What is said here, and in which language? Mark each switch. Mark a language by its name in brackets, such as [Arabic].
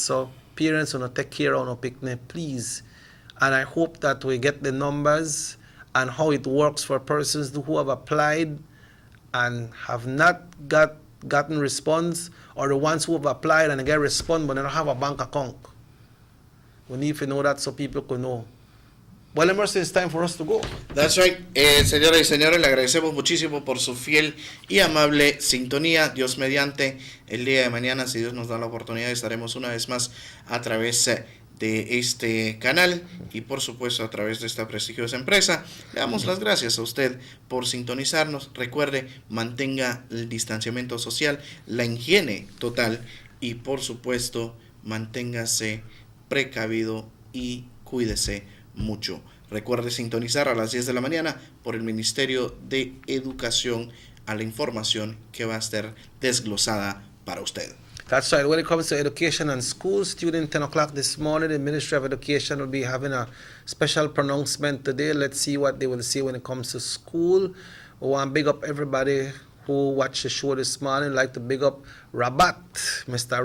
[English] So parents will not take care of no picnic, please. And I hope that we get the numbers and how it works for persons who have applied and have not gotten response, or the ones who have applied and get response but they don't have a bank account. We need to know that so people can know. Well, Emerson, it's time for us to go. That's right. [Spanish] Señoras y señores, le agradecemos muchísimo por su fiel y amable sintonía. Dios mediante, el día de mañana, si Dios nos da la oportunidad, estaremos una vez más a través de este canal y por supuesto a través de esta prestigiosa empresa. Le damos las gracias a usted por sintonizarnos. Recuerde, mantenga el distanciamiento social, la higiene total y por supuesto manténgase precavido y cuídese mucho. Recuerde sintonizar a las 10 de la mañana por el Ministerio de Educación a la información que va a estar desglosada para usted. [English] That's right. When it comes to education and schools, student 10 o'clock this morning, the Ministry of Education will be having a special pronouncement today. Let's see what they will say when it comes to school. We want to big up everybody who watched the show this morning. I'd like to big up Rabat, Mr.